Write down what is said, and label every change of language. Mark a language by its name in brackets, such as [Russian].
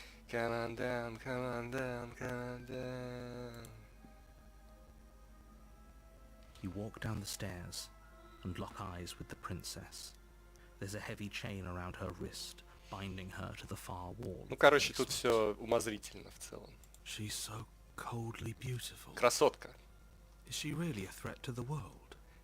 [English] Come on down, come on down, come on down. You walk down the stairs and lock eyes with the princess. There's a heavy chain around her wrist, binding her to the far wall. [Russian] Ну, короче, тут все умозрительно в целом. [English] She's so coldly beautiful. [Russian] Красотка. [English] Is she really a threat to the world?